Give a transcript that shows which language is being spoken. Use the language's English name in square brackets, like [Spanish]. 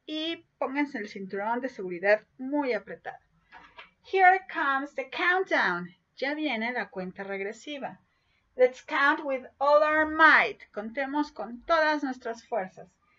[Spanish] Y pónganse el cinturón de seguridad muy apretado. [English] Here comes the countdown. [Spanish] Ya viene la cuenta regresiva. [English] Let's count with all our might. [Spanish] Contemos con todas nuestras fuerzas.